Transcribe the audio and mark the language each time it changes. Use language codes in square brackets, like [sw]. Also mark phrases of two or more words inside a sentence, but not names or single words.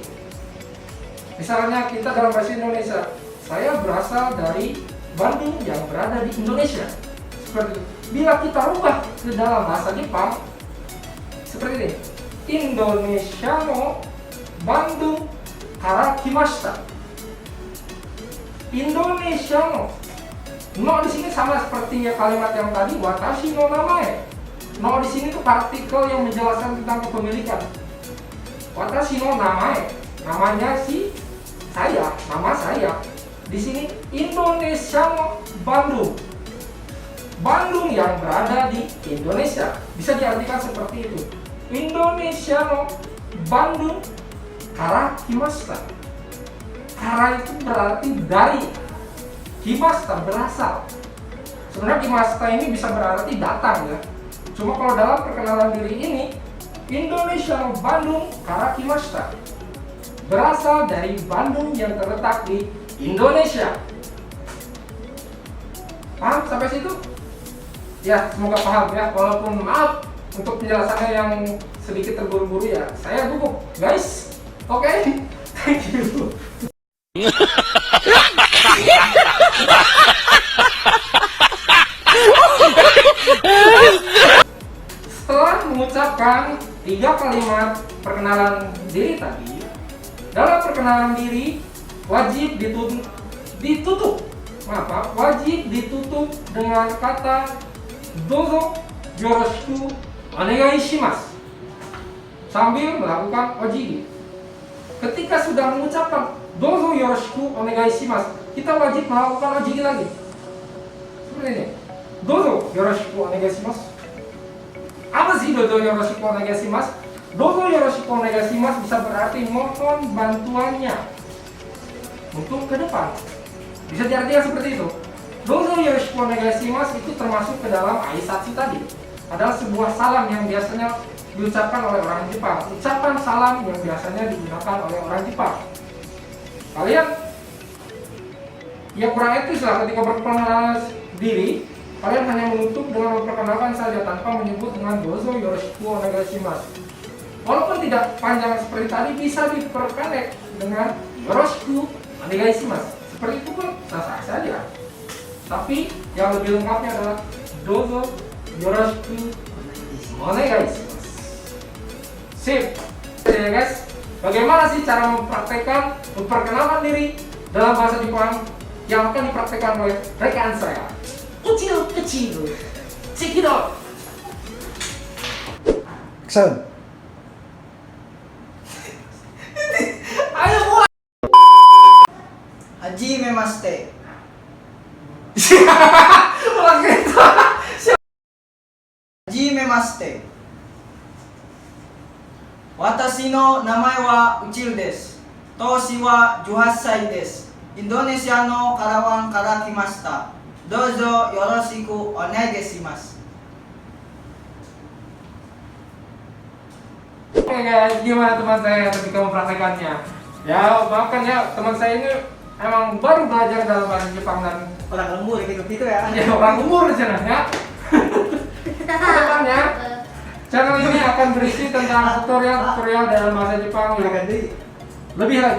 [id] Misalnya kita dalam bahasa Indonesia, saya berasal dari Bandung yang berada di Indonesia. Seperti itu. Bila kita rubah ke dalam bahasa Jepang, seperti ini. [ja] インドネシアのバンドンから来ました. [id] Indonesia no di sini sama seperti kalimat yang tadi, [ja] 私の名前. [id] No di sini tuh partikel yang menjelaskan tentang kepemilikan. [ja] 私の名前, [id] namanya si saya, nama saya. Di sini Indonesia no Bandung. Bandung yang berada di Indonesia. Bisa diartikan seperti itu. [ja] インドネシアのバンドンから来ました. [id] Kara itu berarti dari, kimashita berasal. Sebenarnya kimashita ini bisa berarti datang ya. Cuma kalau dalam perkenalan diri ini, [ja] インドネシアのバンドンから来ました, [id] berasal dari Bandung yang terletak di Indonesia. Paham sampai situ? Ya, semoga paham ya. Walaupun maaf untuk penjelasannya yang sedikit terburu-buru ya. Saya gugup, guys. Oke, [en] thank you. [id] Setelah mengucapkan 3 kalimat perkenalan diri tadi, dalam perkenalan diri wajib wajib ditutup dengan kata [ja] どうぞよろしくお願いします [id] sambil melakukan ojigi. Ketika sudah mengucapkan [ja] どうぞよろしくお願いします, [id] kita wajib melakukan ojigi lagi. Seperti ini. [ja] どうぞよろしくお願いします. [id] Apa sih [ja] どうぞよろしくお願いします? どうぞよろしくお願いします [id] bisa berarti mohon bantuannya untuk ke depan. Bisa diartikan seperti itu. [ja] どうぞよろしくお願いします [id] itu termasuk ke dalam aisatsu tadi. Adalah sebuah salam yang biasanya diucapkan oleh orang Jepang. Ucapan salam yang biasanya digunakan oleh orang Jepang. Kalian ya kurang etis lah ketika berperkenalan diri. Kalian hanya menutup dengan memperkenalkan saja tanpa menyebut dengan [ja] どうぞよろしくお願いします. [id] Walaupun tidak panjang seperti tadi, bisa diperpendek dengan [ja] よろしくお願いします. [id] Seperti itu pun sah-sah saja. Tapi yang lebih lengkapnya adalah [ja] どうぞよろしくお願いします. [id] Sip. Ya guys, bagaimana sih cara mempraktekkan memperkenalkan diri dalam bahasa Jepang yang akan dipraktekkan oleh rekan saya? Kecil. [en] Check it out. [id] Action. Ayo mulai. [ja] はじめまして. [id] Ulang gitu. [ja] はじめまして。私の名前はウチルです. 年は 18歳です。インドネシアのカラワンから来ました。どうぞよろしくお願いします。 [id] Oke guys, gimana teman saya ketika mempraktekannya? Ya, maafkan ya, teman saya ini emang baru belajar dalam bahasa Jepang dan Orang lembur gitu ya. ya orang umur di sana ya. Kedepannya, channel ini akan berisi tentang tutorial dalam bahasa Jepang yang lebih lagi.